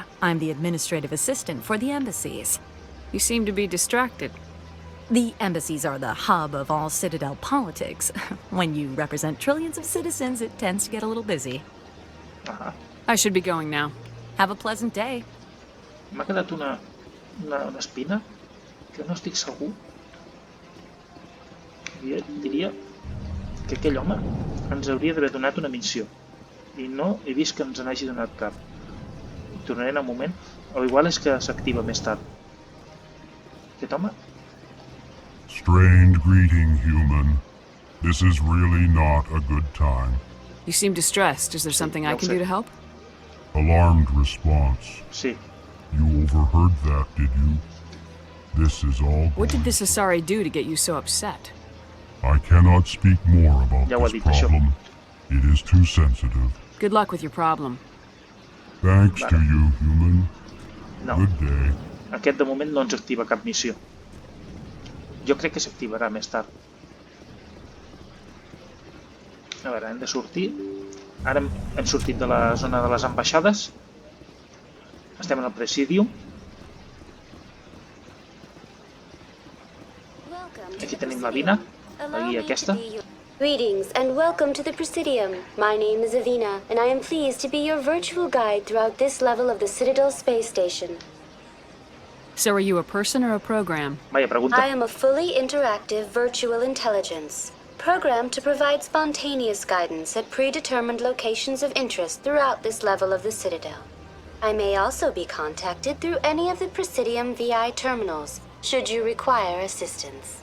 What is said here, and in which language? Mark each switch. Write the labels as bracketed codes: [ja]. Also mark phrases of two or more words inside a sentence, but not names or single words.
[en] I'm the administrative assistant for the embassies. You seem to be distracted. The embassies are the hub of all Citadel politics. When you represent trillions of citizens, it tends to get a little busy. I should be going now. Have a pleasant day. [ca] M'ha quedat una espina que no estic segur. Diria que aquell home ens hauria d'haver donat una missió i no he vist que ens n'hagi donat cap. Hi tornaré en un moment, o igual és que s'activa més tard. Aquest home? [en] Strained greeting, human. This is really not a good time. You seem distressed. Is there something I can do to help? Alarmed response. [ca] Sí. [en] You overheard that, did you? This is all. What did this Asari do to get you so upset? I cannot speak more about this problem. It is too sensitive. Good luck with your problem. Thanks to you, human. No. Good day. [ca] Aquest de moment no ens activa cap missió. Jo crec que s'activarà més tard. A veure, hem de sortir. Ara hem sortit de la zona de les ambaixades. Estem en el Presidium. Aquí tenim la Avina, la guia aquesta. [en] Greetings and welcome to the Presidium. My name is Avina, and I am pleased to be your virtual guide throughout this level of the Citadel space station. So are you a person or a program? [es] Vaya pregunta. [en] I am a fully interactive virtual intelligence, programmed to provide spontaneous guidance at predetermined locations of interest throughout this level of the Citadel. I may also be contacted through any of the Presidium VI terminals, should you require assistance.